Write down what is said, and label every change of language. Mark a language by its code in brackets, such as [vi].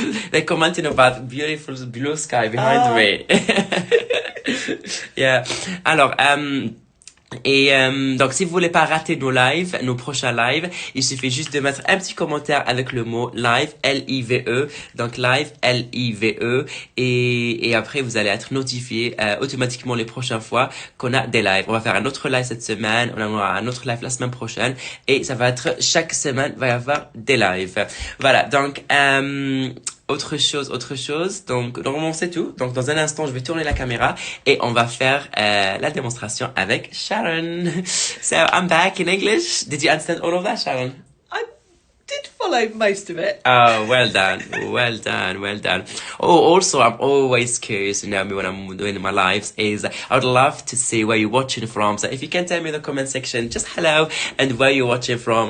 [en] They're commenting about beautiful blue sky behind me. Yeah. [fr] Alors, donc si vous voulez pas rater nos prochains lives, il suffit juste de mettre un petit commentaire avec le mot live, Live, donc live, Live, et après vous allez être notifié automatiquement les prochaines fois qu'on a des lives. On va faire un autre live cette semaine, on aura un autre live la semaine prochaine, et ça va être chaque semaine va y avoir des lives. Voilà, donc autre chose. Donc, normalement, c'est tout. Donc, dans un instant, je vais tourner la caméra et on va faire la démonstration avec Sharon. [en] So, I'm back in English. Did you understand all of that, Sharon? I did follow most of it. Oh, well done. Well done. Well done. Oh, also, I'm always curious, me when I'm doing my lives, is I would love to see where you're watching from. So if you can tell me in the comment section, just hello and where you're watching from.